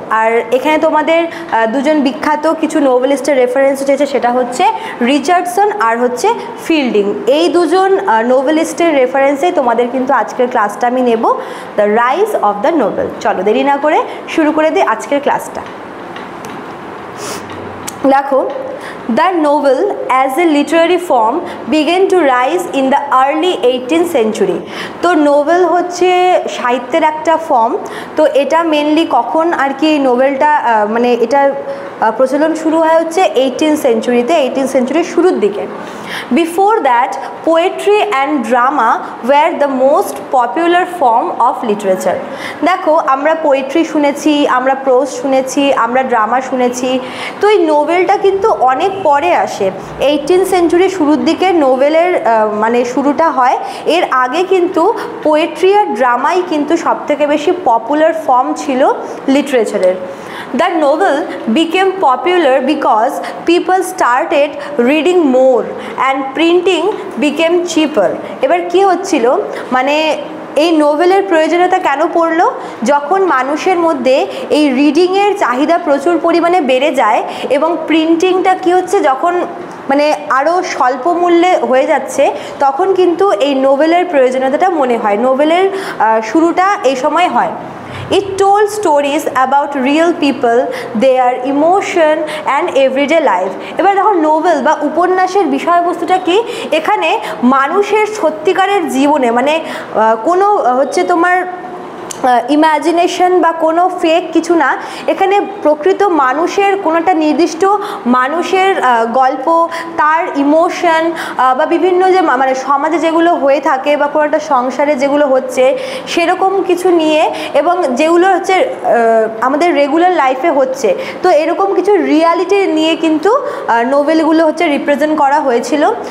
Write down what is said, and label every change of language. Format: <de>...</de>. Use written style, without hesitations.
<bn>আর এখানে তোমাদের দুজন বিখ্যাত কিছু নোবেলিস্টের রেফারেন্স হচ্ছে, সেটা হচ্ছে রিচার্ডসন আর হচ্ছে ফিল্ডিং। এই দুজন নোবেলিস্টের রেফারেন্সে তোমাদের কিন্তু আজকের ক্লাসটা আমি নেব,</bn> <en>The rise of the novel.</en> <bn>চলো দেরি না করে শুরু করে দিই আজকের ক্লাসটা।</bn> <en>দেখো, the novel as a literary form began to rise in the early 18th century।</en> <bn>তো নোবেল হচ্ছে সাহিত্যের একটা ফর্ম। তো এটা মেনলি কখন আর কি নোবেলটা মানে এটা প্রচলন শুরু হয় হচ্ছে 18th সেঞ্চুরিতে, 18th সেঞ্চুরির শুরুর দিকে।</bn> <en>Before that poetry and drama were the most popular form of literature.</en> <bn>দেখো, আমরা পোয়েট্রি শুনেছি, আমরা প্রোজ শুনেছি, আমরা ড্রামা শুনেছি। তো এই নোবেলটা কিন্তু অনেক পরে আসে, 18th সেঞ্চুরির শুরুর দিকে নোবেলের মানে শুরুটা হয়। এর আগে কিন্তু পোয়েট্রি আর ড্রামাই কিন্তু সবথেকে বেশি পপুলার ফর্ম ছিল লিটারেচারের।</bn> <en>The novel became popular because people started reading more and printing became cheaper।</en> <bn>এবার কি হচ্ছিল, মানে এই নোবেলের প্রয়োজনীয়তা কেন পড়লো? যখন মানুষের মধ্যে এই রিডিংয়ের চাহিদা প্রচুর পরিমাণে বেড়ে যায় এবং প্রিন্টিংটা কি হচ্ছে, যখন মানে আরও স্বল্প মূল্যে হয়ে যাচ্ছে, তখন কিন্তু এই নোবেলের প্রয়োজনীয়তাটা মনে হয়। নোবেলের শুরুটা এই সময় হয়।</bn> <en>It told stories about real people, their emotion and everyday life।</en> <bn>এবার দেখো, নোবেল বা উপন্যাসের বিষয়বস্তুটা কি, এখানে মানুষের সত্যিকারের জীবনে মানে কোনো হচ্ছে তোমার ইমাজিনেশন বা কোনো ফেক কিছু না, এখানে প্রকৃত মানুষের কোনো একটা নির্দিষ্ট মানুষের গল্প, তার ইমোশন বা বিভিন্ন যে মানে সমাজে যেগুলো হয়ে থাকে বা কোনো একটা সংসারে যেগুলো হচ্ছে সেরকম কিছু নিয়ে, এবং যেগুলো হচ্ছে আমাদের রেগুলার লাইফে হচ্ছে, তো এরকম কিছু রিয়ালিটি নিয়ে কিন্তু নোবেলগুলো হচ্ছে রিপ্রেজেন্ট করা হয়েছিল।</bn>